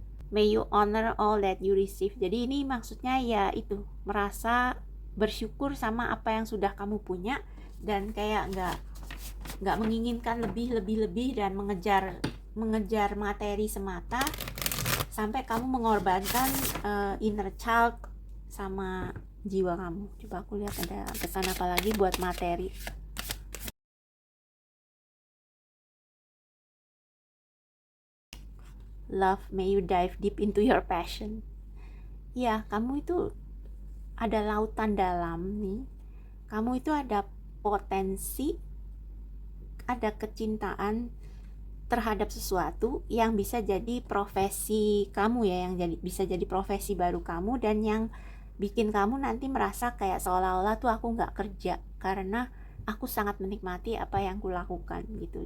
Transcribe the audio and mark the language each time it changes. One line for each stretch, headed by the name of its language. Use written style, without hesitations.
English: May you honor all that you receive.
Indonesian: Jadi ini maksudnya ya itu, merasa bersyukur sama apa yang sudah kamu punya dan kayak nggak menginginkan lebih dan mengejar materi semata sampai kamu mengorbankan inner child sama jiwa kamu. Coba aku lihat ada pesan apa lagi buat materi.
English: Love, may you dive deep into your passion.
Indonesian: Ya, kamu itu ada lautan dalam nih. Kamu itu ada potensi, ada kecintaan terhadap sesuatu yang bisa jadi profesi kamu ya, yang bisa jadi profesi baru kamu, dan yang bikin kamu nanti merasa kayak seolah-olah tuh aku nggak kerja karena aku sangat menikmati apa yang kulakukan gitu.